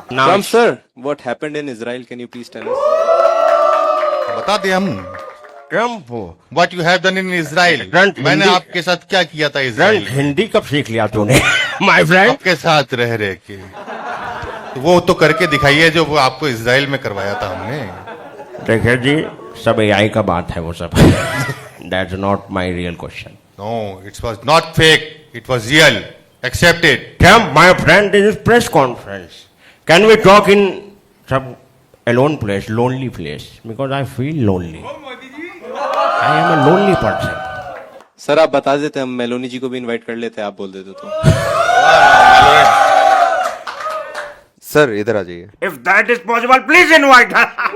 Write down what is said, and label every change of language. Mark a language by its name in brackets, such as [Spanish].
[English] Trump sir, what happened in Israel? Can you please tell us? [Hindi] बता दे हम। Trump [English] What you have done in Israel? Trump [Hindi] मैंने हिंदी- आपके साथ क्या किया था इजराइल? हिंदी कब सीख लिया तूने? [English] my friend, [Hindi] आपके साथ रह रहे के तो वो तो करके दिखाइए जो वो आपको इजराइल में करवाया था हमने। देखिए जी, सब एआई का बात है वो सब। [English] That's not my real question. No, it was not fake, it was real, accept it. Trump, my friend, this is press conference. Can we talk in some alone place, lonely place? Because I feel lonely. I am a lonely person. [Hindi] Sir आप बता देते, हम Meloni जी को भी invite कर लेते, आप बोल देते तो। सर इधर आ जाइए। [English] If that is possible, please invite her.